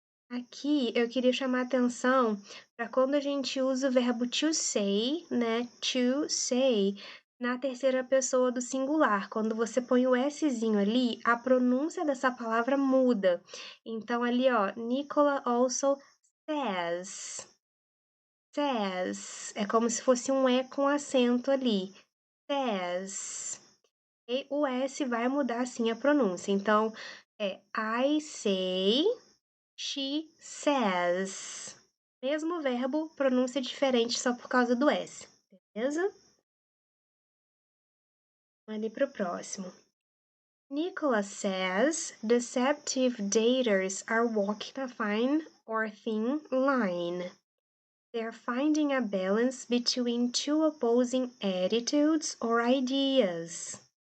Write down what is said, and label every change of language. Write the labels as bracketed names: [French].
[Portuguese] Aqui eu queria chamar atenção para quando a gente usa o verbo to say, né? To say, na terceira pessoa do singular. Quando você põe o Szinho ali, a pronúncia dessa palavra muda. Então, ali, ó, [English] Nicola also says. [Portuguese] Says. É como se fosse um E com acento ali. Says. E o S vai mudar sim a pronúncia. Então, é [English] I say. She says. [Portuguese] Mesmo verbo, pronúncia diferente só por causa do S, beleza? Vamos ali pro próximo. [English] Nicholas says deceptive daters are walking a fine or thin line. They're finding a balance between two opposing attitudes or ideas.